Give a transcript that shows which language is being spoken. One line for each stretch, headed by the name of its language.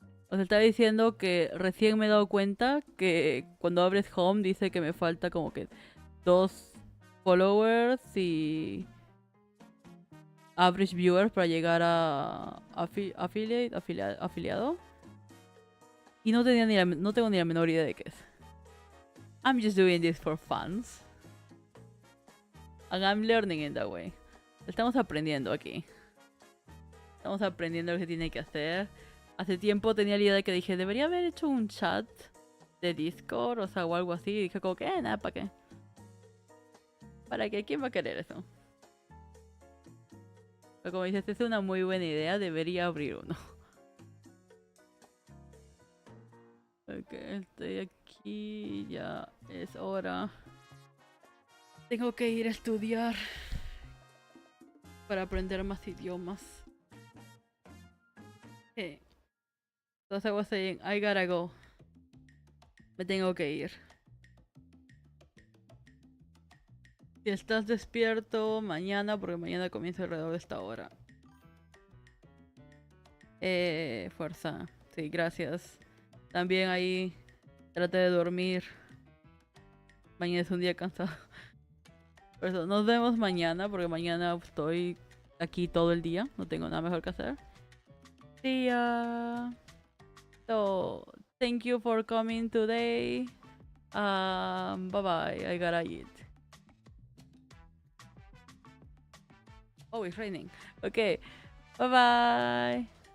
Spanish: Os estaba diciendo que recién me he dado cuenta que cuando abres Home dice que me falta como que 2 followers y average viewers para llegar a afiliado. Y no tengo ni la menor idea de qué es.
English: I'm just doing this for fans. And I'm learning in that way.
Spanish: Estamos aprendiendo aquí. Estamos aprendiendo lo que tiene que hacer. Hace tiempo tenía la idea de que dije, debería haber hecho un chat de Discord, o sea, o algo así. Y dije como que, nada, ¿para qué? ¿Para qué? ¿Quién va a querer eso? Pero como dices, es una muy buena idea, debería abrir uno. Ok, estoy aquí, ya es hora. Tengo que ir a estudiar para aprender más idiomas.
English: So as I was saying, I gotta go.
Spanish: Me tengo que ir. Si estás despierto mañana, porque mañana comienza alrededor de esta hora. Fuerza. Sí, gracias. También ahí trate de dormir. Mañana es un día cansado. Por eso, nos vemos mañana, porque mañana estoy aquí todo el día. No tengo nada mejor que hacer.
English: See ya. So, thank you for coming today. Bye bye. I gotta eat. Oh, it's raining. Okay. Bye bye.